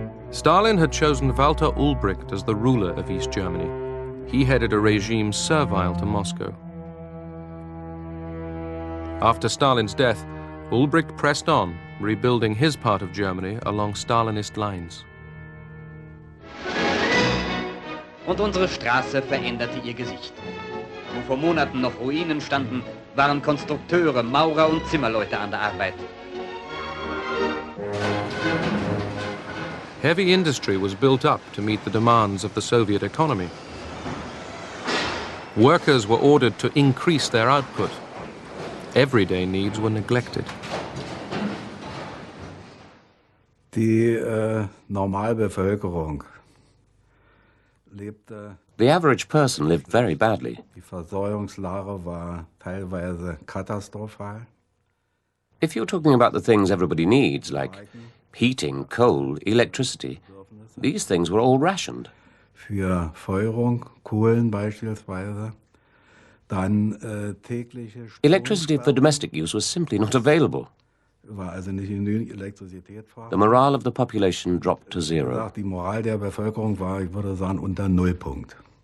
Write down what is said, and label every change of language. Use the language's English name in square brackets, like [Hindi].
[English] Stalin had chosen Walter Ulbricht as the ruler of East Germany. He headed a regime servile to Moscow. After Stalin's death, Ulbricht pressed on, rebuilding his part of Germany along Stalinist lines. [German] Und unsere Straße veränderte ihr Gesicht. Wo vor Monaten noch Ruinen standen, waren Konstrukteure, Maurer und Zimmerleute an der Arbeit. [English] Heavy industry was built up to meet the demands of the Soviet economy. Workers were ordered to increase their output. Everyday needs were neglected. [German] Die Normalbevölkerung lebte. [English] The average person lived very badly. [German] Die Versorgungslage war teilweise katastrophal. [English] If you're talking about the things everybody needs, like heating, coal, electricity, these things were all rationed. [German] Für Feuerung, Kohlen beispielsweise. Dann tägliche [English] Electricity for domestic use was simply not available. [German] war also nicht genügend Elektrizität [English] The [German] vorhanden. [English] morale of the population dropped to zero. [German] Die Moral der Bevölkerung war, ich würde sagen, unter Nullpunkt.